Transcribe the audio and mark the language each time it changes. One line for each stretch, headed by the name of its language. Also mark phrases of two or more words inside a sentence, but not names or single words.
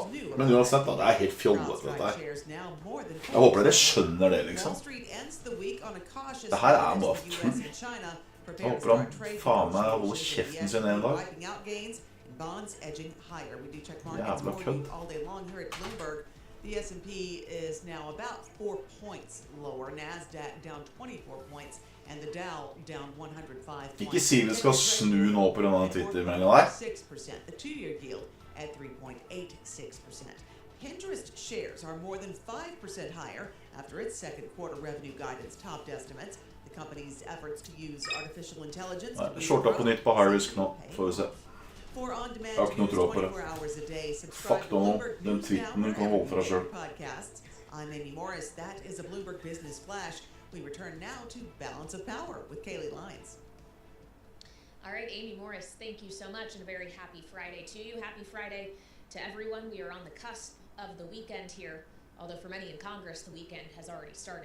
Norwegian: Men uansett da, det helt fjollet dette her. Jeg håper dere skjønner det liksom. Det her bare tull. Jeg håper han faen meg holder kjeften sin en dag. Jævla kødd.
English: The S&P is now about 4 points lower. NASDAQ down 24 points. And the Dow down 105 points.
Norwegian: Ikke si vi skal snu nå på denne Twitter-meldingen der. 6%.
English: The 2-year yield at 3.86%. Pinterest shares are more than 5% higher after its second quarter revenue guidance topped estimates. The company's efforts to use artificial intelligence to
Norwegian: Shorta på nytt på
English: high risk
Norwegian: nå, får vi se.
English: For on-demand
Norwegian: Jeg har ikke noe
English: news
Norwegian: tro på
English: 24
Norwegian: det.
English: hours a day, subscribe
Norwegian: Fuck
English: to
Norwegian: nå,
English: Bloomberg
Norwegian: den
English: News
Norwegian: tweeten
English: Now
Norwegian: den kan holde for deg
English: wherever
Norwegian: selv.
English: you get your podcasts. I'm Amy Morris. That is a Bloomberg Business Flash. We return now to Balance of Power with Kaylee Lyons. All right, Amy Morris, thank you so much, and a very happy Friday to you. Happy Friday to everyone. We are on the cusp of the weekend here, although for many in Congress, the weekend has already started.